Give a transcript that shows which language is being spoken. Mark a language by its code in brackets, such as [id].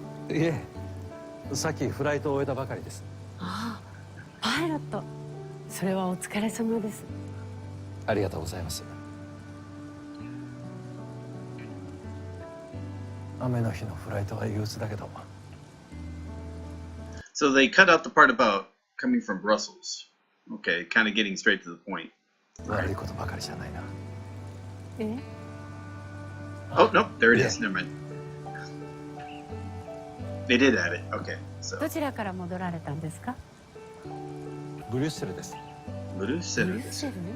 [ja] いえ、さっきフライトを終えたばかりです。ああ、パイロット。それはお疲れ様です。ありがとうございます。雨の日のフライトは憂鬱だけど。 [en] So they cut out the part about coming from Brussels. Okay, kind of getting straight to the point. [ja] 悪いことばかりじゃないな。え [en] ？Oh no, there it is. Never mind. They did add it. Okay. So. [ja] どちらから戻られたんですか？ブリュッセルです。ブリュッセルです。